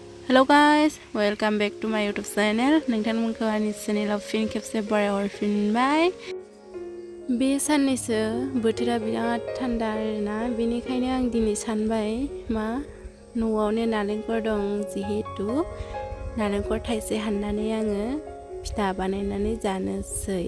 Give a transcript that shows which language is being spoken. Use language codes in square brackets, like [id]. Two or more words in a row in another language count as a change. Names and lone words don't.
[en] Hello guys, welcome back to my YouTube channel. [brx] नोंथांमोनखौ आंनि चेनेलाव फिन खेबसे बरायहरफिनबाय। बे साननैसो बोथोरा बिराद थान्दा आरोना, बेनिखायनो आं दिनै सानबाय न'आवनो नालेंखर दं जिहेतु नालेंखर थाइसे हाननानै आङो फिथा बानायनानै जानोसै।